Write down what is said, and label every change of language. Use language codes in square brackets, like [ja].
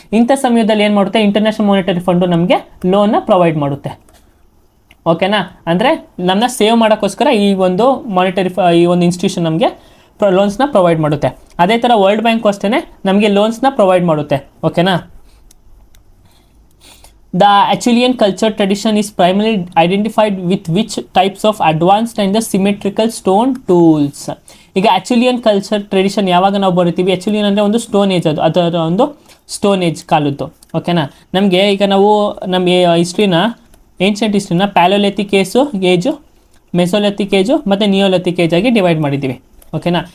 [kn] ಇಂಥ ಸಮಯದಲ್ಲಿ ಏನು ಮಾಡುತ್ತೆ, ಇಂಟರ್ನ್ಯಾಷನಲ್ ಮಾನಿಟರಿ ಫಂಡು ನಮಗೆ ಲೋನ್ನ ಪ್ರೊವೈಡ್ ಮಾಡುತ್ತೆ. ಓಕೆನಾ. ಅಂದರೆ ನಮ್ಮನ್ನ ಸೇವ್ ಮಾಡೋಕ್ಕೋಸ್ಕರ ಈ ಒಂದು ಮಾನಿಟರಿ ಈ ಒಂದು ಇನ್ಸ್ಟಿಟ್ಯೂಷನ್ ನಮಗೆ ಲೋನ್ಸ್ನ ಪ್ರೊವೈಡ್ ಮಾಡುತ್ತೆ. ಅದೇ ಥರ ವರ್ಲ್ಡ್ ಬ್ಯಾಂಕ್ ಅಷ್ಟೇ ನಮಗೆ ಲೋನ್ಸ್ನ ಪ್ರೊವೈಡ್ ಮಾಡುತ್ತೆ. ಓಕೆನಾ. [en] The Acheulean culture tradition is primarily identified with which types of advanced and the symmetrical stone tools. [kn] ಈಗ ಅಚುಲಿಯನ್ ಕಲ್ಚರ್ ಟ್ರೆಡಿಷನ್ ಯಾವಾಗ ನಾವು ಬರಿತೀವಿ, ಅಚುಲಿಯನ್ ಅಂದರೆ ಒಂದು ಸ್ಟೋನ್ ಏಜ್, ಅದರ ಒಂದು ಸ್ಟೋನ್ ಏಜ್ ಕಾಲದ್ದು. ಓಕೆನಾ. ನಮಗೆ ಈಗ ನಾವು ನಮ್ಮ ಹಿಸ್ಟ್ರಿನ, ಏನ್ಷಿಯಂಟ್ ಹಿಸ್ಟ್ರಿನ ಪ್ಯಾಲೋಲಿಥಿಕ್ ಏಜು, ಮೆಸೋಲಿಥಿಕ್ ಏಜು ಮತ್ತು ನಿಯೋಲಿಥಿಕ್ ಏಜ್ ಆಗಿ ಡಿವೈಡ್ ಮಾಡಿದ್ದೀವಿ. ಓಕೆನಾ.